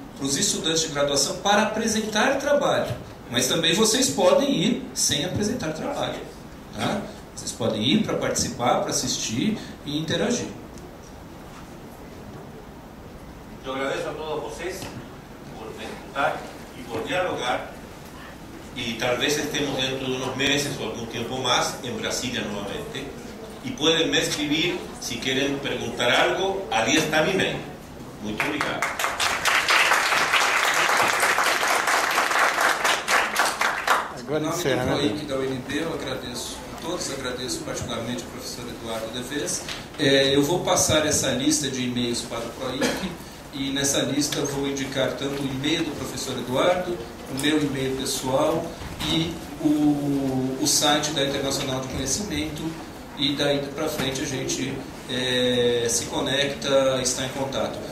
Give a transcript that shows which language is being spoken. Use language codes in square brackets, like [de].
[pt] Para os estudantes de graduação para apresentar trabalho. Mas também vocês podem ir sem apresentar trabalho. Tá? Vocês podem ir para participar, para assistir e interagir. Eu agradeço a todos vocês por me escutar e por dialogar. [es] Y tal vez estemos dentro de unos meses o algún tiempo más en Brasilia nuevamente. Y pueden me escribir si quieren preguntar algo. Allí está mi mail. [pt] Muito obrigado. Em nome do PROIC da UNB, eu agradeço a todos, agradeço particularmente ao professor Eduardo Deves. Eu vou passar essa lista de e-mails para o PROIC e nessa lista vou indicar tanto o e-mail do professor Eduardo, o meu e-mail pessoal e o site da Internacional de Conhecimento, e daí para frente a gente se conecta, está em contato.